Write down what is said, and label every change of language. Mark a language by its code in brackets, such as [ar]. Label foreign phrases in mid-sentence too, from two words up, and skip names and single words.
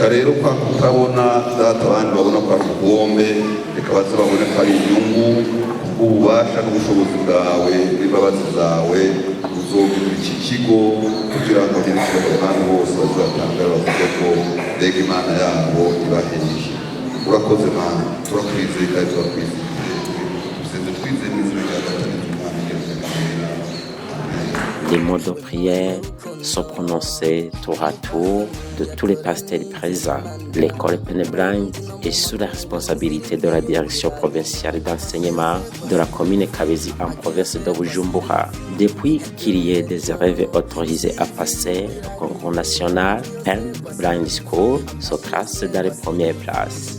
[rn] rero kwa kutabona data abandi babona kwa kugombe reka baze babone ko ari inyungu ububasha n'ubushobozi bwawe n'imbabazi zawe uzogira iki kigo kugira ngo nyine abana bose bazatangara bavuge ko mbega Imana yabo ibahejeje urakoze Mana turakwizeye kandi turakwizeye twizeye n'izina rya Data n'Umwana n'Umwuka Wera. Amen. [fr] Les mots de prière sont prononcés tour à tour de tous les pasteurs présents. L'école Pennebrand est sous la responsabilité de la direction provinciale d'enseignement de la commune Kabezi en province de Bujumbura. Depuis qu'il y ait des élèves autorisés à passer au concours national, Pennebrand School se classe dans les premières places.